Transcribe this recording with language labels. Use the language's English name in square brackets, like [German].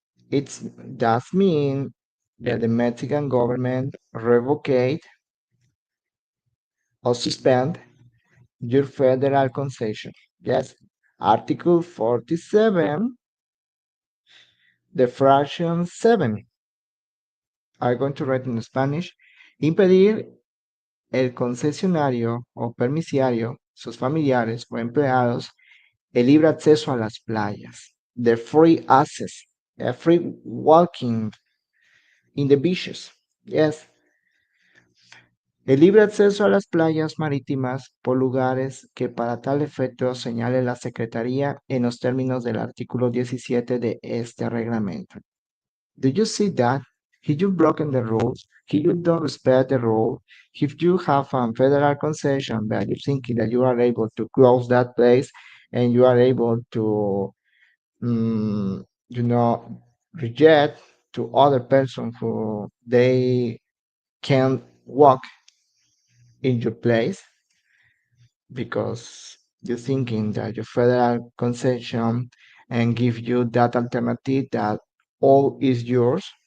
[English] it does mean that the Mexican government revocate or suspend your federal concession. Yes, Article 47, the fraction 7. I'm going to write in Spanish. [Spanish] Impedir el concesionario o permisiario, sus familiares o empleados, el libre acceso a las playas. [English] The free access, free walking in the beaches. Yes. [Spanish] El libre acceso a las playas marítimas por lugares que para tal efecto señale la Secretaría en los términos del artículo 17 de este reglamento. [English] Do you see that? If you've broken the rules, if you don't respect the rule, if you have a federal concession that you're thinking that you are able to close that place and you are able to, you know, reject to other person who they can walk in your place because you're thinking that your federal concession and give you that alternative that all is yours.